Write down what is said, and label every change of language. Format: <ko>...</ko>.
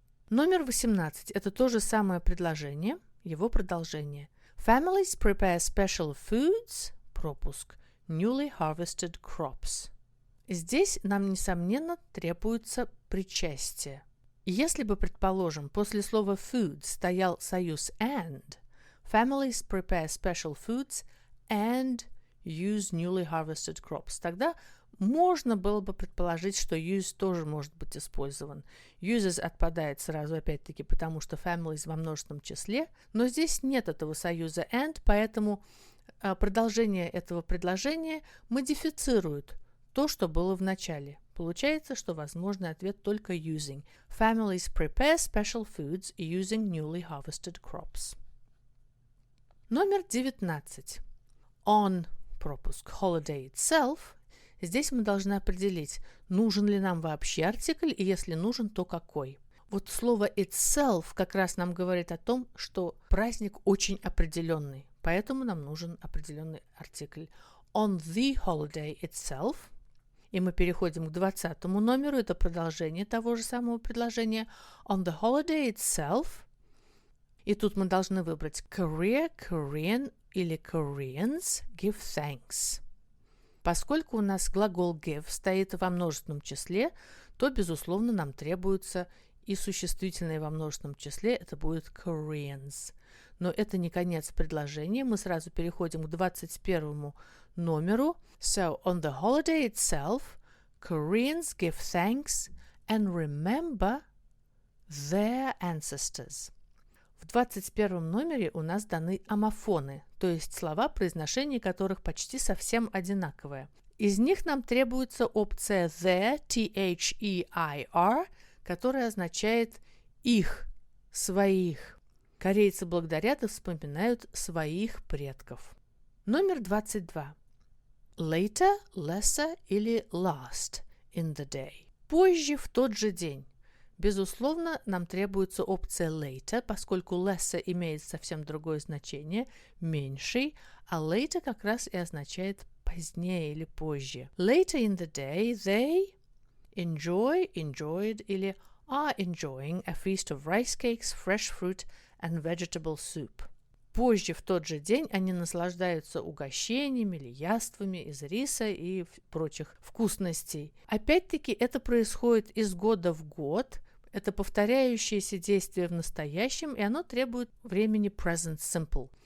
<ru>Номер 18. Это то же самое предложение, его продолжение.</ru> <en>Families prepare special foods, пропуск, newly harvested crops.</en> <ru>Здесь нам, несомненно, требуется причастие. Если бы, предположим, после слова food стоял союз and,</ru> <en>families prepare special foods and use newly harvested crops,</en> <ru>тогда можно было бы предположить, что use тоже может быть использован. Uses отпадает сразу, опять-таки, потому что families во множественном числе, но здесь нет этого союза and, поэтому продолжение этого предложения модифицирует то, что было в начале. Получается, что возможный ответ только using.</ru> <en>Families prepare special foods using newly harvested crops.</en> <ru>Номер 19.</ru> <en>On, пропуск, holiday itself.</en> <ru>Здесь мы должны определить, нужен ли нам вообще артикль, и если нужен, то какой. Вот слово itself как раз нам говорит о том, что праздник очень определенный, поэтому нам нужен определенный артикль.</ru> <en>On the holiday itself.</en> <ru>И мы переходим к 20 номеру, это продолжение того же самого предложения.</ru> <en>On the holiday itself.</en> <ru>И тут мы должны выбрать Korea, Korean или</ru> <en>Koreans give thanks.</en> <ru>Поскольку у нас глагол give стоит во множественном числе, то, безусловно, нам требуется и существительное во множественном числе, это будет Koreans. Но это не конец предложения, мы сразу переходим к 21 номеру.</ru> <en>So, on the holiday itself, Koreans give thanks and remember their ancestors.</en> <ru>В 21 номере у нас даны омофоны, то есть слова, произношение которых почти совсем одинаковое. Из них нам требуется опция their, T-H-E-I-R, которая означает их, своих. Корейцы благодарят и вспоминают своих предков. Номер 22.</ru> <en>Later, lesser или last in the day.</en> <ru>Позже, в тот же день. Безусловно, нам требуется опция later, поскольку lesser имеет совсем другое значение, меньший, а later как раз и означает позднее или позже.</ru> <en>Later in the day they enjoyed</en> <ru>или</ru> <en>are enjoying a feast of rice cakes, fresh fruit and vegetable soup.</en> <ru>Позже, в тот же день, они наслаждаются угощениями или яствами из риса и прочих вкусностей. Опять-таки, это происходит из года в год. Это повторяющееся действие в настоящем, и оно требует времени present simple.</ru>